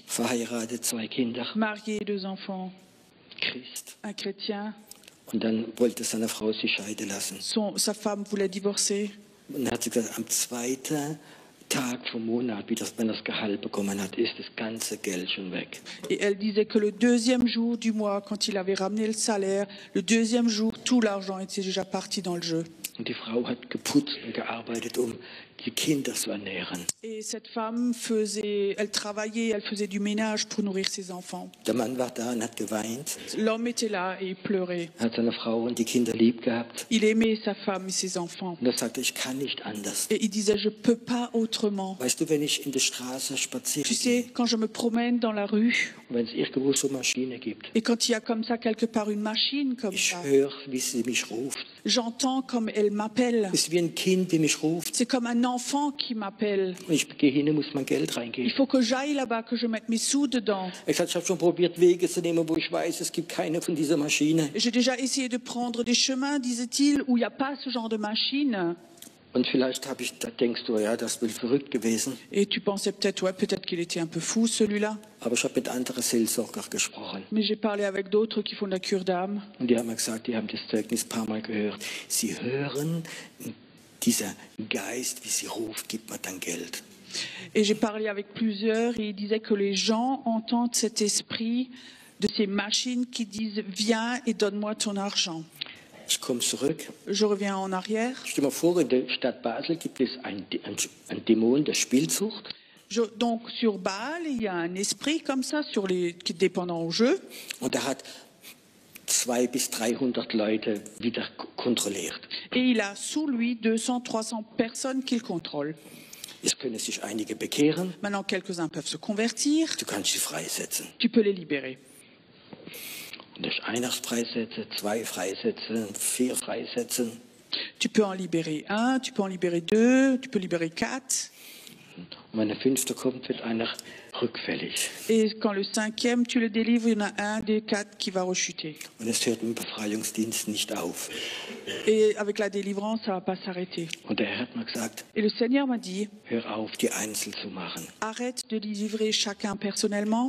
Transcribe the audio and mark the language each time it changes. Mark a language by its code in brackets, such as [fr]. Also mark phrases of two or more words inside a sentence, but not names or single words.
[de] verheiratet, 2 Kinder, [fr] marié, 2 enfants, [de] Christ. [fr] un chrétien. [de] Und dann wollte seine Frau sich scheiden lassen. [fr] Sa femme voulait divorcer. [de] Und dann hat sie gesagt, am 2. Tag vom Monat, wenn er das Gehalt bekommen hat, ist das ganze Geld schon weg. [fr] Et elle disait que le 2e jour du mois, quand il avait ramené le salaire, le 2e jour, tout l'argent était déjà parti dans le jeu. [de] Und die Frau hat geputzt und gearbeitet, um die Kinder zu ernähren. [fr] Et cette femme elle travaillait, elle faisait du ménage pour nourrir ses enfants. [de] Der Mann war da und hat geweint, [fr] L'homme était là et il pleurait. [de] hat seine Frau und die Kinder lieb gehabt. [fr] Il aimait sa femme et ses enfants. [de] Und er sagte, ich kann nicht anders. [fr] Et il disait, je ne peux pas autrement. [de] Weißt du, wenn ich in der Straße spaziere [fr] Tu sais, [de] gehe, [fr] quand je me promène dans la rue, [de] wenn es irgendwo so Maschine gibt, [fr] et quand il y a comme ça, quelque part, une machine comme [de] ich [fr] ça, [de] höre, wie sie mich ruft. [fr] j'entends comme elle m'appelle. [de] Es ist wie ein Kind, wie mich ruft. [fr] C'est comme un enfant qui m'appelle. [de] Und ich gehe hin und muss mein Geld [fr] Il [de] reingeben. [fr] faut que j'aille là-bas, que je mette mes sous dedans. [de] Ich habe schon probiert, Wege zu nehmen, wo ich weiß, es gibt keine von dieser Maschine. [fr] J'ai déjà essayé de prendre des chemins, disait-il, où il n'y a pas ce genre de machine. [de] Und vielleicht da denkst du, ja, das will verrückt gewesen. [fr] Et tu pensais peut-être, ouais, peut-être qu'il était un peu fou, celui-là. [de] Aber ich habe mit anderen Seelsorgern gesprochen. [fr] Mais j'ai parlé avec d'autres qui font de la cure d'âme. [de] Und die haben mir gesagt, die haben das Zeugnis ein paar Mal gehört. Sie hören, dieser Geist, wie sie ruft, gibt mir dann Geld. [fr] Et j'ai parlé avec plusieurs et ils disaient que les gens entendent cet esprit de ces machines qui disent « Viens et donne-moi ton argent ». [de] Ich komme zurück. [fr] Je reviens en arrière. [de] Stell dir mal vor, in der Stadt Basel gibt es ein Dämon der Spielsucht. [fr] Donc sur Bâle, il y a un esprit comme ça qui est dépendant au jeu. [de] Und er hat 2 200 bis 300 Leute wieder kontrolliert. [fr] Et il a sous lui 200, 300 personnes qu'il contrôle. [de] Es können sich einige bekehren, [fr] Maintenant, quelques-uns peuvent se convertir. [de] du kannst sie freisetzen. [fr] Tu peux les libérer. [de] Und durch einer freisetzen, 2 freisetzen, 4 freisetzen. [fr] Tu peux en libérer 1, tu peux en libérer 2, tu peux libérer 4. [de] Und wenn der 5. kommt, wird einer rückfällig. [fr] Et quand le 5e, tu le délivres, il y en a un des 4 qui va rechuter. [de] Und es hört im Befreiungsdienst nicht auf. [fr] Et avec la délivrance, ça ne va pas s'arrêter. [de] Und der Herr hat mir gesagt, [fr] Et le Seigneur m'a dit, [de] hör auf, die einzeln zu machen. [fr] arrête de livrer chacun personnellement.